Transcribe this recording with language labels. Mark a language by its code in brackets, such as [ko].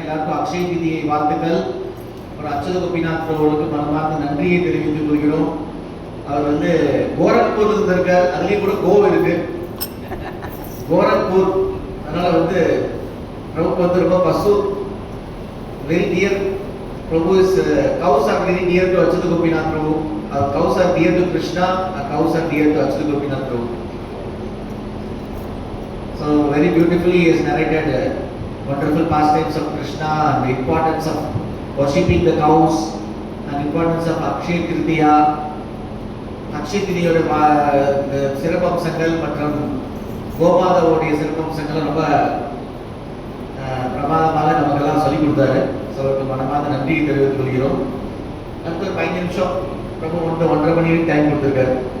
[ta] எல்லாருக்கும் அக்ஷய திதியை வாழ்த்துக்கள். ஒரு அச்சுத கோபிநாத் அவர்களுக்கு மனமார்ந்த நன்றியை தெரிவித்துக் கொள்கிறோம். அவர் வந்து கோரக்பூர் இருந்திருக்கார், அதுலேயும் கூட கோவம் இருக்கு, கோரக்பூர். அதனால வந்து பிரபுக்கு வந்து ரொம்ப பசு [en] Very dear. Prabhu is cows are very dear to Achyuta Gopinath Prabhu. Cows are dear to Krishna. Cows are dear to Achyuta Gopinath Prabhu. So very beautifully he has narrated wonderful pastimes of Krishna and the importance of worshipping the cows and importance of Akshaya Tritiya. [ta] Akshaya Tritiyoட சிறப்பம்சங்கள் மற்றும் கோமாதாவுடைய சிறப்பம்சங்கள் ரொம்ப பிரமாதமாக நமக்கெல்லாம் சொல்லிக் கொடுத்தாரு. So அவருக்கு மனமார்ந்த நன்றியை தெரிவித்துக் கொள்கிறோம். அடுத்த ஒரு 5 நிமிஷம் பிரபு 1.5 மணி வரைக்கும் டைம் கொடுத்துருக்காரு.